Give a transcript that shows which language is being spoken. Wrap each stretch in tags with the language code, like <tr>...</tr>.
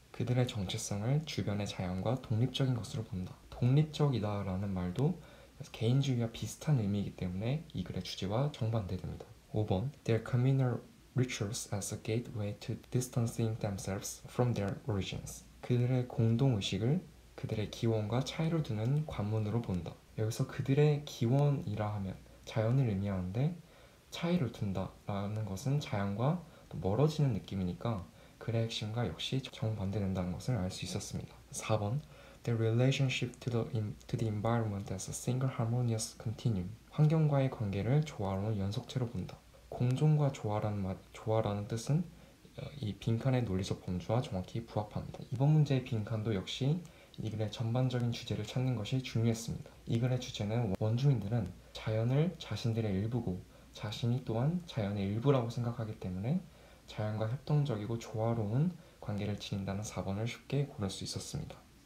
<ko>그들의 정체성을 주변의 자연과 독립적인 것으로 본다. 독립적이다라는 말도 개인주의와 비슷한 의미이기 때문에 이 글의 주제와 정반대됩니다.</ko> <en>5번 Their communal rituals as a gateway to distancing themselves from their origins.</en> <ko>그들의 공동의식을 그들의 기원과 차이를 두는 관문으로 본다. 여기서 그들의 기원이라 하면 자연을 의미하는데 차이를 둔다라는 것은 자연과 또 멀어지는 느낌이니까 글의 핵심과 역시 정반대된다는 것을 알 수 있었습니다.</ko> <en>4번 Their relationship to the environment as a single harmonious continuum.</en> <ko>환경과의 관계를 조화로운 연속체로 본다. 공존과 조화라는 뜻은 이 빈칸의 논리적 범주와 정확히 부합합니다. 이번 문제의 빈칸도 역시 이 글의 전반적인 주제를 찾는 것이 중요했습니다. 이 글의 주제는 원주민들은 자연을 자신들의 일부고 자신이 또한 자연의 일부라고 생각하기 때문에 자연과 협동적이고 조화로운 관계를 지닌다는 4번을 쉽게 고를 수 있었습니다.</ko>